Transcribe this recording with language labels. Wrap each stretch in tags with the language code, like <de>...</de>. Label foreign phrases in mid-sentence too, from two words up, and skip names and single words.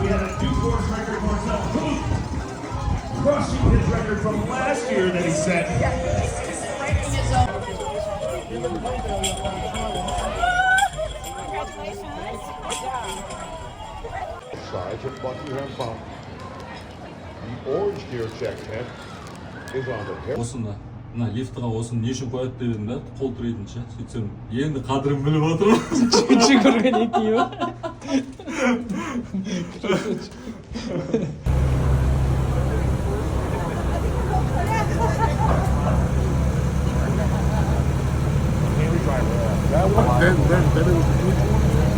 <en>We had a new course record, Marcel Hung, crushing his record from last year that he set. Sergeant Buckingham Fountain. The orange gear check tent is on the tail.</en> <kk>Осыны мына лифтіға осыны не үшін қояды деп едім да, қол тірейтінші. Сөйтсем, енді қадірін біліп отырмын. Жүгірген екеуі.</kk> <en>Then it was the huge one.</en>